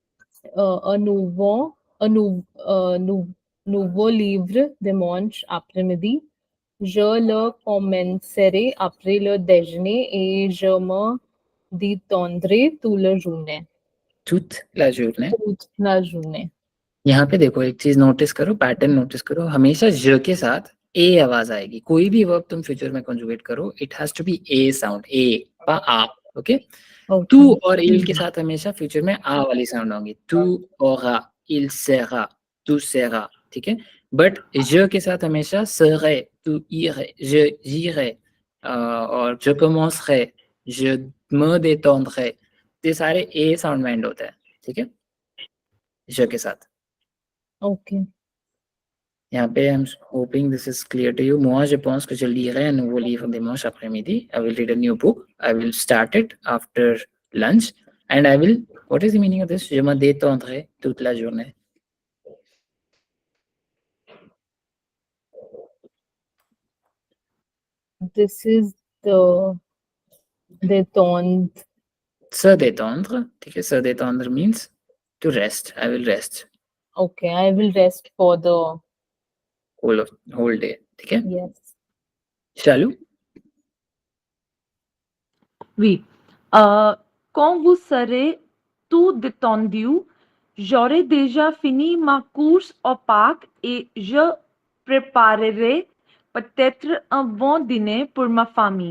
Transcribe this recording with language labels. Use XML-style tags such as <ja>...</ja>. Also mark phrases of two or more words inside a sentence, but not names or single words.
<fr>nouveau livre dimanche après-midi. Je le commencerai après le déjeuner et je me détendrai toute la journée. Toute la journée. Toute la journée.</fr> <hi>यहाँ पे देखो एक चीज नोटिस करो, पैटर्न नोटिस करो, हमेशा ज के साथ ए आवाज आएगी। कोई भी वर्ब तुम फ्यूचर में कंजुगेट करो,</hi> <en>it has to be a sound,</en> <hi>ए पा आ। ओके, तू और इल के साथ हमेशा फ्यूचर में आ वाली साउंड होंगी।</hi> <fr>tu auras, il sera, tu seras,</fr> <hi>ठीक है। बट ज के साथ हमेशा</hi> <fr>serai, तू irai, je j'irai, और je commencerai, je me détendrai,</fr> <hi>ये सारे ए साउंड में एंड होता है, ठीक है, ज के साथ। Okay. यहाँ पे</hi> <en>I'm hoping this is clear to you.</en> <fr>Moi, je pense que je lirai un nouveau livre dimanche après-midi.</fr> <en>I will read a new book. I will start it after lunch. And I will, what is the meaning of this?</en> <fr>Je me détendrai toute la journée.</fr> <en>This is the détente.</en> <fr>Se détendre,</fr> <hi>ठीक है,</hi> <fr>se détendre</fr> <en>means to rest. I will rest Okay, I will rest for the whole day,</en> <hi>ठीक है.</hi> <en>yes. Shalu?</en> <fr>Oui. Quand vous serez tout détendu, j'aurai déjà fini ma course au parc et je préparerai peut-être un bon dîner pour ma famille.</fr>